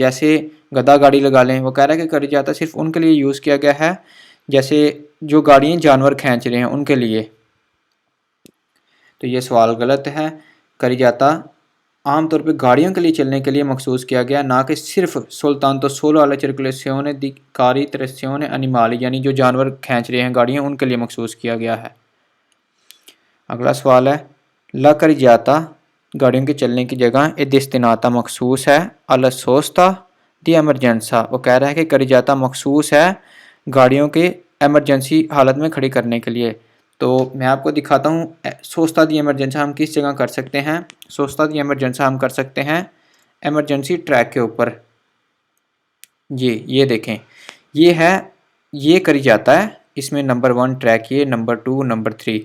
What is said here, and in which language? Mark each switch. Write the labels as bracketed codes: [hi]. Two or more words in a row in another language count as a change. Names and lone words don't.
[hi] जैसे गधा गाड़ी लगा लें, वो कह रहा है कि करी जाता सिर्फ उनके लिए यूज़ किया गया है जैसे जो गाड़ियाँ जानवर खींच रहे हैं उनके लिए। तो ये सवाल गलत है। करिजाता आमतौर पे गाड़ियों के लिए चलने के लिए मखसूस किया गया, ना कि सिर्फ [it] soltanto solo alla circolazione di carri trazione animali, [hi] यानी जो जानवर खींच रहे हैं गाड़ियाँ उनके लिए मखसूस किया गया है। अगला सवाल है, [it] la carreggiata [hi] गाड़ियों के चलने की जगह [it] è destinata [hi] मखसूस है [it] alla sosta di emergenza। [hi] वो कह रहा है कि करिजाता मखसूस है गाड़ियों के एमरजेंसी हालत में खड़ी करने के लिए। तो मैं आपको दिखाता हूँ [it] sosta di emergenza [hi] हम किस जगह कर सकते हैं। [it] sosta di emergenza [hi] हम कर सकते हैं एमरजेंसी ट्रैक के ऊपर। ये देखें, ये है, ये करी जाता है इसमें नंबर 1 ट्रैक, ये नंबर 2, नंबर 3।